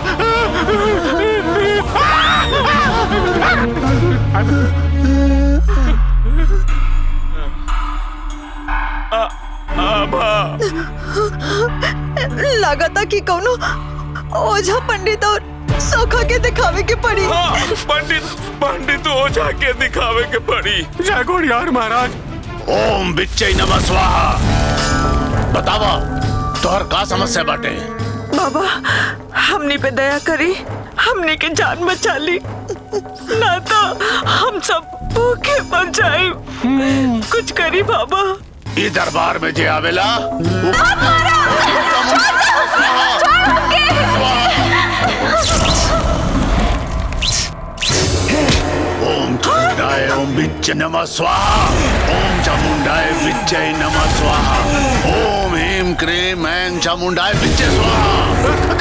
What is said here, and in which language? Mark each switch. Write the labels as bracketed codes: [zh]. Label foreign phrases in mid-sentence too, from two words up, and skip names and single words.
[bho] लगाता कि कौनो ओझा पंडित और सोखा के दिखावे के पड़ी। पंडित ओझा के दिखावे के पड़ी। जय घोड़ियार महाराज। [sa] ओम बिच्चै नमः स्वाहा। [bho] बतावा तोहर का समस्या बाटे? बाबा हमनी पे दया करी, हमनी के जान बचा ली, ना तो हम सब भूखे मर जाए। कुछ करी बाबा। ई दरबार में जे आवेला [sa] ओम चामुंडाय ओम बिच्चै नमः स्वाहा। ओम चामुंडाय बिच्चै नमः स्वाहा। ओम ह्रीं क्रीं ऐं चामुंडाय बिच्चै स्वाहा।